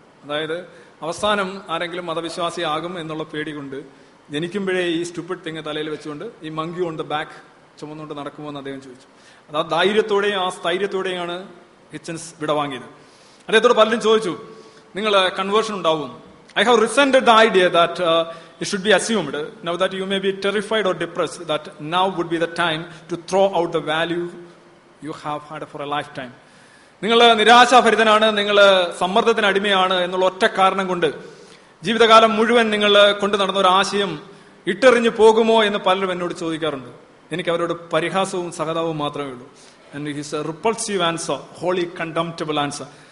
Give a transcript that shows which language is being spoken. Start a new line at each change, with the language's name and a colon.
Malayalam: അതായത് അവസാനം ആരെങ്കിലും മതവിശ്വാസിയാകും എന്നുള്ള പേടി കൊണ്ട് ജനിക്കുമ്പോഴേ ഈ
English: stupid thing
Malayalam: തലയിൽ വെച്ചുകൊണ്ട് ഈ
English: monkey on the back
Malayalam: ചുമന്നുകൊണ്ട് നടക്കുമോ എന്ന് അദ്ദേഹം ചോദിച്ചു. അത് ആ ധൈര്യത്തോടെയും ആ സ്ഥൈര്യത്തോടെയാണ് ഹിച്ചൻസ് വിടവാങ്ങിയത്. അദ്ദേഹത്തോട് പലരും ചോദിച്ചു നിങ്ങൾ കൺവേർഷൻ ഉണ്ടാവും.
English: I have resented the idea that it should be assumed now that you may be terrified or depressed that now would be the time to throw out the value you have had for a lifetime.
Malayalam: നിങ്ങൾ നിരാശാഭരിതനാണ്, നിങ്ങൾ സമ്മർദ്ദത്തിന് അടിമയാണ് എന്നുള്ള ഒറ്റ കാരണം കൊണ്ട് ജീവിതകാലം മുഴുവൻ നിങ്ങൾ കൊണ്ടു നടന്ന ഒരു ആശയം ഇട്ടെറിഞ്ഞു പോകുമോ എന്ന് പലരും എന്നോട് ചോദിക്കാറുണ്ട്. എനിക്ക് അവരോട് പരിഹാസവും സഹതാപവും മാത്രമേ ഉള്ളൂ.
English: And his a repulsive answer, wholly contemptible answer.